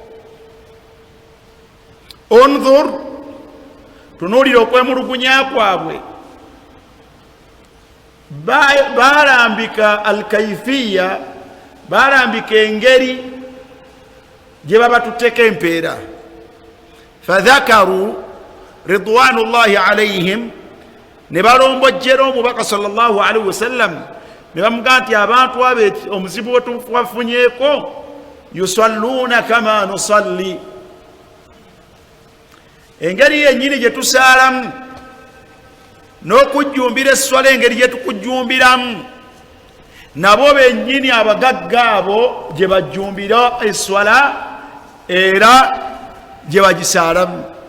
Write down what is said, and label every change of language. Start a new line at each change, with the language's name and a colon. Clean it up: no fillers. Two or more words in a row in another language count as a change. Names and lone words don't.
Ganda: Unzur tunuulira okwemulugunya kwabwe balambika alkaifiya balambika engeri gye baba tuteka empeera.
Arabic: فذكروا رضوان الله عليهم
Ganda: ne balombojjera omubaka
Arabic: صلى الله عليه وسلم
Ganda: ne bamugamba nti abantu abe omuzibu wetuwafunyeeko
Arabic: يصلون كما نصلي
Ganda: engeri yennyini gye tusaalamu n'okujjumbira esswala engeri gye tukujjumbiramu nabo bennyini abagagga abo gye bajjumbira esswala era gye bagisaalamu.